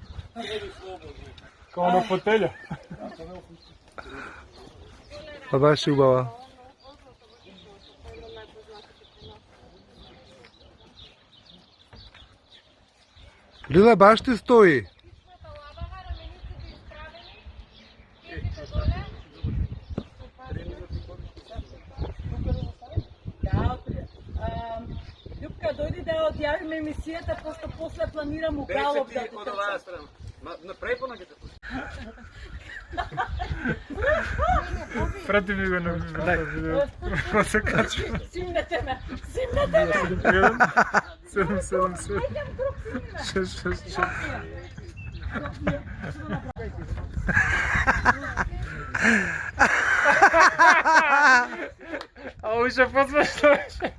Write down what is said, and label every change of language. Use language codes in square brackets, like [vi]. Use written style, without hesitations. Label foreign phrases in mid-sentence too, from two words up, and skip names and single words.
[mk] Као на фотеља. Па баш убава. Лила баш ти стои. Љубка, дојди да одјавим емисијета, пошто после планирам у галоп да те трчам. Напред по ногите. Прати ми го на видео. Па се качва. Симнете ме! Симнете ме! 777 666. А уште посмешно беше.